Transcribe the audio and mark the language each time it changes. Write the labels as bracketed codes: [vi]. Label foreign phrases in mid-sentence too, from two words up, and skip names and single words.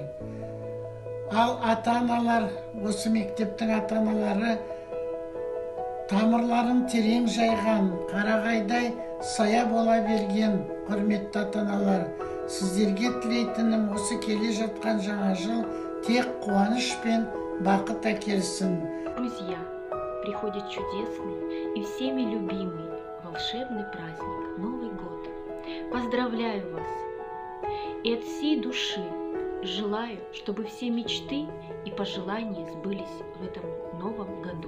[kk] Ал ата-аналар, осы мектептің ата-аналары тамырларын терең жайған, қарағайдай сая бола берген құрметті ата-аналар, сіздерге тілейтінім осы келе жатқан жаңа жыл тек қуаныш пен бақыт әкелсін. [ru] Друзья, приходит чудесный и всеми любимый волшебный праздник Новый год. Поздравляю вас и от всей души желаю, чтобы все мечты и пожелания сбылись в этом новом году.